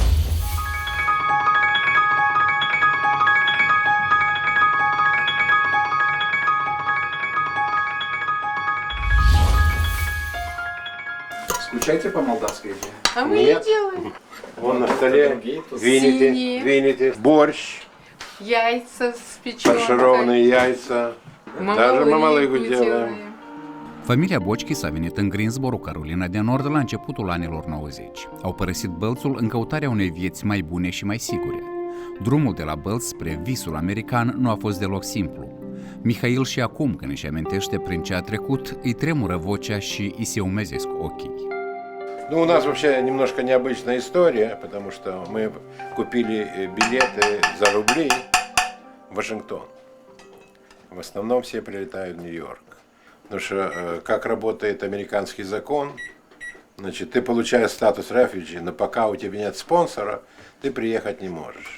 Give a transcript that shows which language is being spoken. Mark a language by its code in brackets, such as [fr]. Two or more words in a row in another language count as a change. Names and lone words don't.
[ru] Скучаете по молдавской еде? А мы не делаем. Вон на столе вините, борщ, Яйца с печенкой. фаршированные яйца. Даже мамалыгу делаем. [ro] Familia Bochchi s-a venit în Greensboro, Carolina de Nord, la începutul anilor 90. Au părăsit Bălțul în căutarea unei vieți mai bune și mai sigure. Drumul de la Bălți spre visul american nu a fost deloc simplu. Mihail și acum, când își amintește prin ce a trecut, îi tremură vocea și îi se umezesc ochii. [ru] Ну, у нас вообще немножко необычная история, потому что мы купили билеты за рубли в Вашингтон. В основном все прилетают в Нью-Йорк. Потому что как работает американский закон, значит, ты получаешь статус refugee, но пока у тебя нет спонсора, ты приехать не можешь.